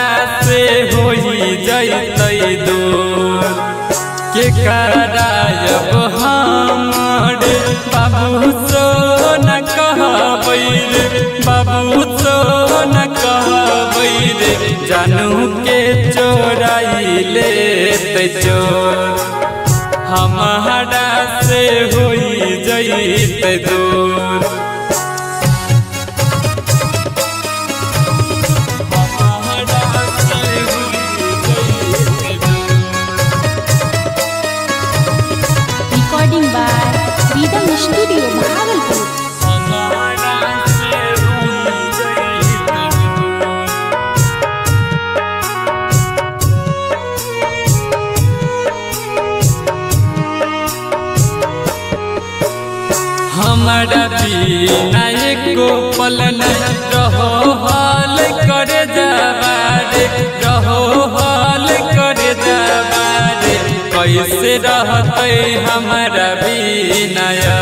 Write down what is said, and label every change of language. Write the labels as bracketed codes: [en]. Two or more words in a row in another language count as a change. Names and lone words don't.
[anp] से होई जैतै दूर के करायब हमरे बाबू सो न कहबै रे बाबू सो न कहबै रे जानू के चोराई लेतै चोर हमारा से होई जैतै दूर [en] Recording by Vidam Studio, Bhagalpur. [anp] हमारा बिना एको पल न रहो हाल करे जबारे रहो हाल करे जबारे कैसे रहते हमारा बिना